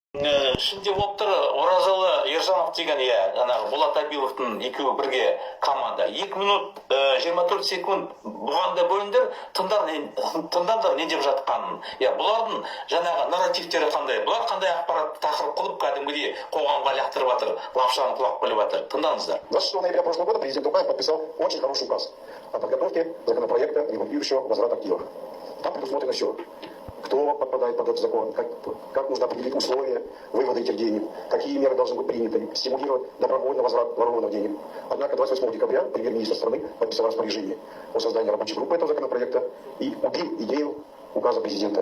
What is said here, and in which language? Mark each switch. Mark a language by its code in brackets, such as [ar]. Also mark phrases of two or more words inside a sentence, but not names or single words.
[kk] ішінде болып тұр Оразалы Ержанов деген жаңағы Болат Абиловтың екеуі бірге команда. 2 минут 24 секунд бұған да бөліндер, тыңдаңдар не деп жатқанын. Бұлардың жаңағы нарративтері қандай, бұлар қандай ақпарат тақырып қылып кәдімгідей қоғамға лақтырып жатыр, лапшаны құлап қойып жатыр. Тыңдаңыздар. [ru] 26 ноября прошлого года президент Токаев подписал очень хороший указ о подготовке законопроекта регулирующего возврат активов. Там предусмотрено все. Кто подпадает под этот закон, как нужно определить условия вывода этих денег, какие меры должны быть приняты, стимулировать добровольный возврат ворованных денег. Однако 28 декабря премьер-министр страны подписал распоряжение о создании рабочей группы этого законопроекта и убил идею указа президента.